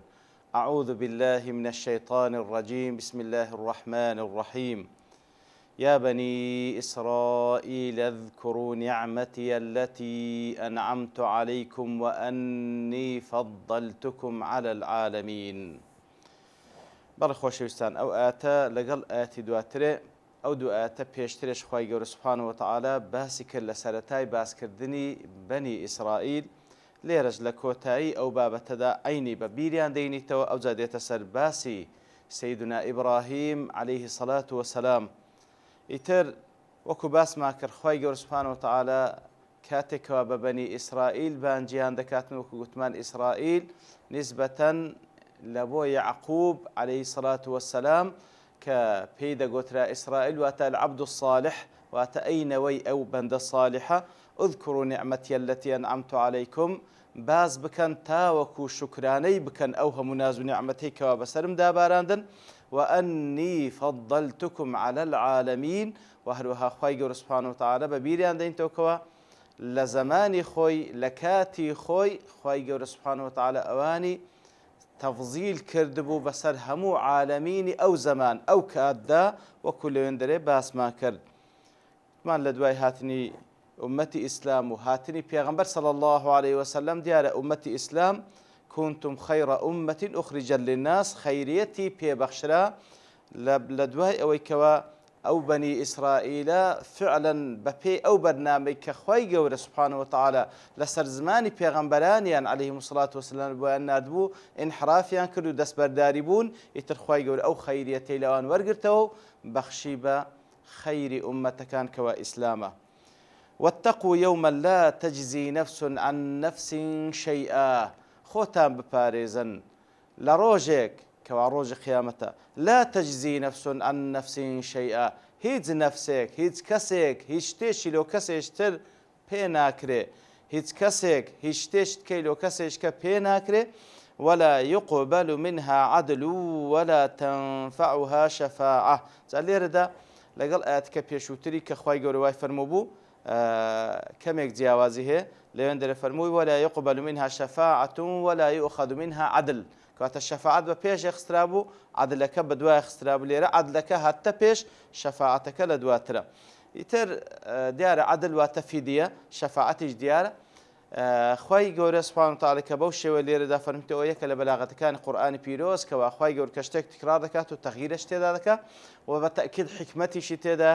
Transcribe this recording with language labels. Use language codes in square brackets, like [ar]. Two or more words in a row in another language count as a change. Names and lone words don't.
[ar] أعوذ بالله من الشيطان الرجيم. بسم الله الرحمن الرحيم. يا بني إسرائيل اذكروا نعمتي التي أنعمت عليكم وأني فضلتكم على العالمين. [ckb] بەڵێ خۆشەویستان ئەو ئاتە لەگەڵ ئاەتی دواترێ ئەو دوو ئاتە پێشترش خوای گەورە [ar] سوبحانەوە وتەعالا [ckb] باسی کرد لە سەرەتای باسکردنی بەنی ئیسرائیل. لێرەش لە کۆتایی ئەو بابەتەدا عینی بە بیریان دەینیتەوە ئەوجا دێتە سەر باسی سەیدنا ئیبراهیم [ar] عەلەیهی سەڵات وەسەلام. [ckb] ئیتر وەکو باسمان کرد خوای گەورە [ar] سوبحانەوە وتەعالا [ckb] کاتێکەوە بە بەنی ئیسرائیل بانگیان دەکاتن وەکو گوتمان ئیسرائیل نیسبەتەن لە بۆ یعقوب [ar] عەلەیهی سەڵات وەسەلام [ckb] کە پێی دەگوترا ئیسرائیل واتە [ar] العەبد الصالح [ckb] واتە ئەینەوەی ئەو بەندە صالحە. [ar] اذكروا نعمتي التي أنعمت عليكم [ckb] باز بکەن تاوەکو شکرانەی بکەن ئەو هەموو ناز و نیعمەتەی کەوا بەسەرم داباراندن [ar] وأني فضلتكم على العالمين. [ckb] وهروها خوای گەورە [ar] سوبحانەوە وتەعالا [ckb] بە بیریان دەینتەوە لە زمانی خۆی لە کاتی خۆی خوای گەورە [ar] سوبحانەوە وتەعالا [ckb] ئەوانی تەفزیل کردبوو بەسەر هەموو عالەمینی ئەو زەمان ئەو کاتدا وەکو لەوێندەرێ باسمان کرد. مان لە دوای هاتنی ئومەتی ئیسلام و هاتنی پێغەمبەر [ar] صلی الله عليه وسلم [ckb] دیارە ئومەتی ئیسلام [ar] كنتم خير أمة أخرجت للناس [ckb] خەیریەتی پێبەخشرا لە دوای ئەوەی کەوا ئەو بەنی ئیسرائیلە فعلا بەپێی ئەو بەرنامەی کە خوای گەورە [ar] سوبحانەوە وتەعالا [ckb] لەسەر زمانی پێغەمبەرانیان [ar] عەلەیهیمو سەڵات وەسەلام [ckb] بۆیان ناردبوو ئینحرافیان کرد و دەستبەرداری بوون. ئیتر خوای گەورە ئەو خەیریەتەی لەوان وەرگرتەوە و بەخشی بە خەیری ئومەتەکان کەوا ئیسلامە. [ar] واتقوا يوما لا تجزي نفس عن نفس شيئا. [ckb] خۆتان بپارێزن لە ڕۆژێک کەوا ڕۆژی قیامەتە [ar] لا تجزي نفس عن نفس شيئا. [ckb] هیچ نەفسێک هیچ کەسێک هیچ شتێکی لەو کەسێشتر پێ ناکرێ هیچ کەسێک هیچ شتێشتکەی لەو کەسێشکە پێ ناکرێ [ar] ولا يقبل منها عدل ولا تنفعها شفاعة. [ckb] جا لێرەدا لەگەڵ ئاەتکە پێشووتری کە خوای گەورە وای فەرموو بوو كمك جیاوازی هەیە لەوێندە فەرمووی [ar] ولا يقبل منها شفاعة ولا يؤخذ منها عدل. [ckb] کاتە شەفاعەت بە پێش خسترا بوو عدلەکە بە دوای خسترا بوو. لێرە عدلەکە هاتە پێش شەفاعەتەکە لە دواترە. ئیتر دیارە عدل واتە فیدیە شەفاعەتیش دیارە. خوای گەورە [ar] سوبحانەهو وتەعالا [ckb] کە بەو شێوە لێرەدا فەرموویەوە یەکە لە بەلاغەتەکانی قورئانی پیرۆز کەوا خوای گەورە کە شتێک تکرار دەکات و تەغییرش تێدا دەکات و بە تەئکید حکمەتیشی تێدا.